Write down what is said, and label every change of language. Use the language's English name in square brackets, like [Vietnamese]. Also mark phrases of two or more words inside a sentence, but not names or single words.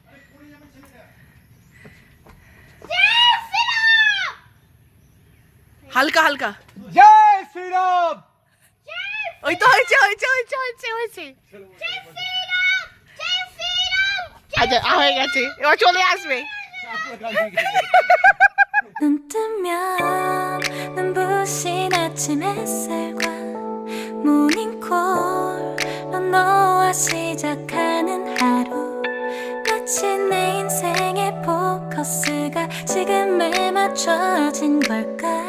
[Bangla] হালকা হালকা। জয় শ্রীরাম। ওই তো হয়েছে হয়েছে হয়েছে হয়েছে হয়েছে। আচ্ছা হয়ে গেছে, এবার চলে আসবে। [Korean] 눈 뜨면 눈부신 아침 햇살과 모닝콜로 너와 시작하는 하루 마치 내 인생의 포커스가 지금에 맞춰진 걸까